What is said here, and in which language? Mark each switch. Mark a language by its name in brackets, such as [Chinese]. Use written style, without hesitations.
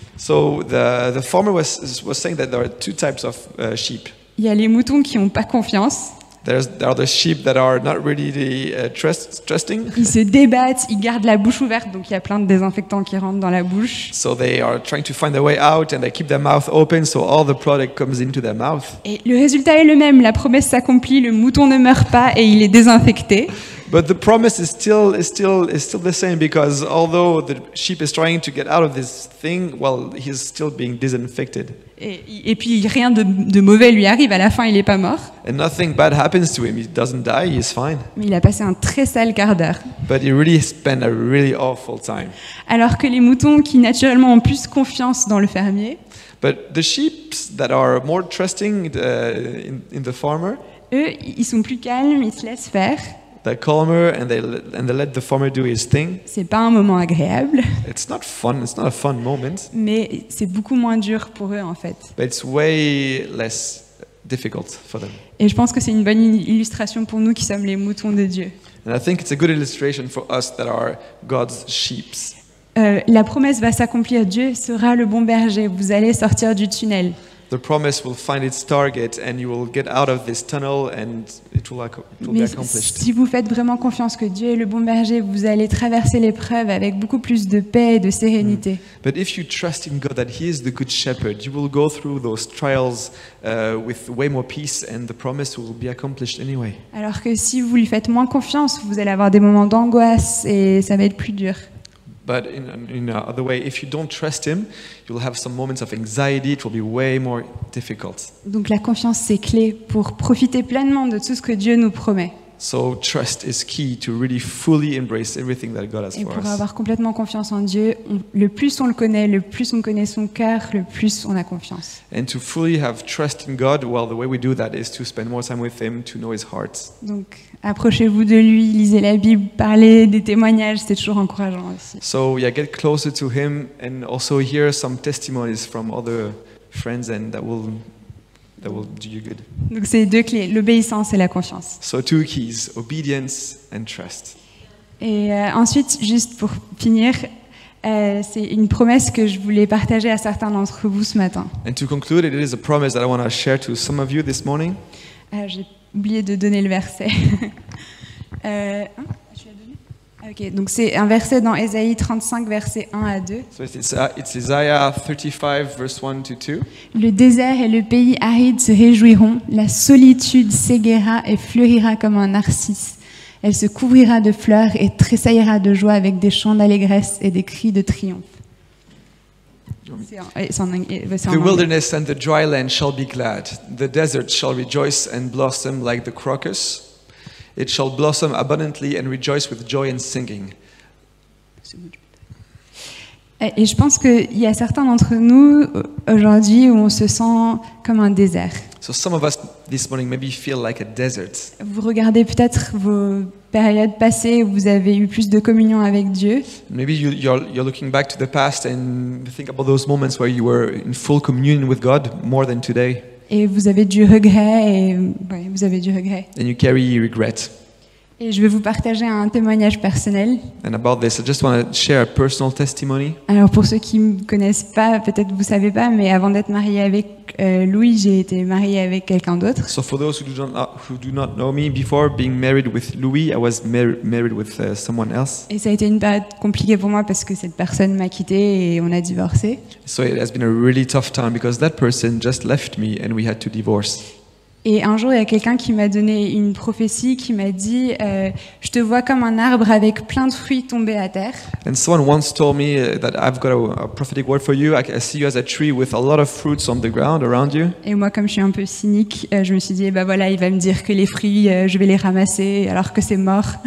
[English] So the farmer was saying that there are two types of sheep. [French] Il y a les moutons qui n'ont pas confiance. [English] There are the sheep that are not really trusting. [French] Ils se débattent, ils gardent la bouche ouverte, donc il y a plein de désinfectants qui rentrent dans la bouche. [English] So they are trying to find their way out, and they keep their mouth open, so all the product comes into their mouth. [French] Et le résultat est le même, la promesse s'accomplit, le mouton ne meurt pas et il est désinfecté. [English] But the promise is still the same, because although the sheep is trying to get out of this thing, well, he's still being disinfected. [French] Et puis rien de mauvais lui arrive, à la fin il n'est pas mort. [English] And nothing bad happens to him. He doesn't die. He's fine. [French] Mais il a passé un très sale quart d'heure. [English] But he really spent a really awful time. [French] Alors que les moutons qui naturellement ont plus confiance dans le fermier, [English] But the sheep that are more trusting in the farmer, [French] eux, ils sont plus calmes, ils se laissent faire. [English] they're calmer, and they let the farmer do his thing. [French] C'est pas un moment agréable, [English] It's not fun. It's not a fun moment, [French] mais c'est beaucoup moins dur pour eux en fait. [English] but it's way less difficult for them. [French] Et je pense que c'est une bonne illustration pour nous qui sommes les moutons de Dieu. [English] And I think it's a good illustration for us that are God's sheep. [French] La promesse va s'accomplir, Dieu sera le bon berger, vous allez sortir du tunnel. [English] The promise will find its target, and you will get out of this tunnel, and it will be [French] Mais [English] accomplished. [French] si vous faites vraiment confiance que Dieu est le bon berger, vous allez traverser l'épreuve avec beaucoup plus de paix et de sérénité. [English] But if you trust in God that He is the good shepherd, you will go through those trials with way more peace, and the promise will be accomplished anyway. [French] Alors que si vous lui faites moins confiance, vous allez avoir des moments d'angoisse et ça va être plus dur. [English] But in another way, if you don't trust Him, you'll have some moments of anxiety. It will be way more difficult. [French] Donc la confiance, c'est clé pour profiter pleinement de tout ce que Dieu nous promet. [English] So trust is key to really fully embrace everything that God has [French] Et [English] for [French] pour [English] us. [French] avoir complètement confiance en Dieu, le plus on le connaît, le plus on connaît son cœur, le plus on a confiance. [English] And to fully have trust in God, well, the way we do that is to spend more time with Him, to know His heart. [French] Donc approchez-vous de lui, lisez la Bible, parlez des témoignages, c'est toujours encourageant aussi. [English] So yeah, get closer to Him, and also hear some testimonies from other friends, and that will do you good. [French] Donc c'est deux clés, l'obéissance et la confiance. [English] So two keys: obedience and trust. [French] Et ensuite, juste pour finir, c'est une promesse que je voulais partager à certains d'entre vous ce matin. [English] And to conclude, it is a promise that I want to share to some of you this morning. [French] J'ai oublié de donner le verset. Je l'ai donné ? Ok, donc c'est un verset dans Ésaïe 35, versets 1 à 2. [English] So it's Isaiah 35, verse 1 to 2. [French] Le désert et le pays aride se réjouiront, la solitude s'égaiera et fleurira comme un narcisse. Elle se couvrira de fleurs et tressaillira de joie avec des chants d'allégresse et des cris de triomphe. C'est en anglais. [English] The wilderness and the dry land shall be glad. The desert shall rejoice and blossom like the crocus. It shall blossom abundantly and rejoice with joy and singing. [French] Et je pense qu'il y a certains d'entre nous aujourd'hui où on se sent comme un désert. [English] So some of us this morning maybe feel like a desert. [French] Vous regardez peut-être vos périodes passées où vous avez eu plus de communion avec Dieu. [English] Maybe you're looking back to the past and think about those moments where you were in full communion with God more than today. [French] Et vous avez du regret, et ouais, vous avez du regret. [English] And you carry regret. [French] Et je vais vous partager un témoignage personnel. [English] And about this, I just want to share a personal testimony. [French] Alors pour ceux qui me connaissent pas, peut-être vous savez pas, mais avant d'être mariée avec Louis, j'ai été mariée avec quelqu'un d'autre. [English] So for those who do not know me, before being married with Louis, I was married with someone else. [French] Et ça a été une période compliquée pour moi parce que cette personne m'a quittée et on a divorcé. [English] So it has been a really tough time because that person just left me and we had to divorce. [French] Et un jour, il y a quelqu'un qui m'a donné une prophétie, qui m'a dit je te vois comme un arbre avec plein de fruits tombés à terre. [English] And someone once told me that I've got a prophetic word for you. I see you as a tree with a lot of fruits on the ground around you. [French] Et moi, comme je suis un peu cynique, je me suis dit bah voilà, il va me dire que les fruits, je vais les ramasser alors que c'est mort.